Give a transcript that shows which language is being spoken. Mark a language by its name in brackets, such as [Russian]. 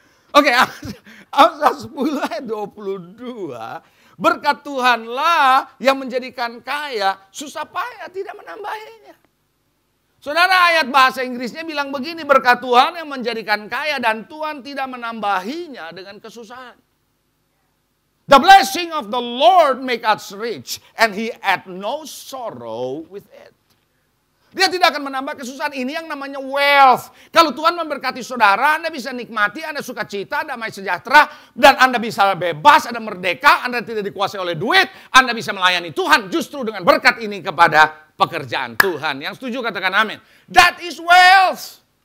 [Indonesian] Oke, Amsal 10 ayat 22. Berkat Tuhanlah yang menjadikan kaya, susah payah tidak menambahinya. Saudara, ayat bahasa Inggrisnya bilang begini, berkat Tuhan yang menjadikan kaya dan Tuhan tidak menambahinya dengan kesusahan. [English] The blessing of the Lord make us rich, and He add no sorrow with it. [Indonesian] Dia tidak akan menambah kesusahan. Ini yang namanya wealth. Kalau Tuhan memberkati saudara, Anda bisa nikmati, Anda sukacita, damai sejahtera, dan Anda bisa bebas, Anda merdeka, Anda tidak dikuasai oleh duit, Anda bisa melayani Tuhan justru dengan berkat ini kepada pekerjaan Tuhan. Yang setuju katakan amin. [English] That is wealth.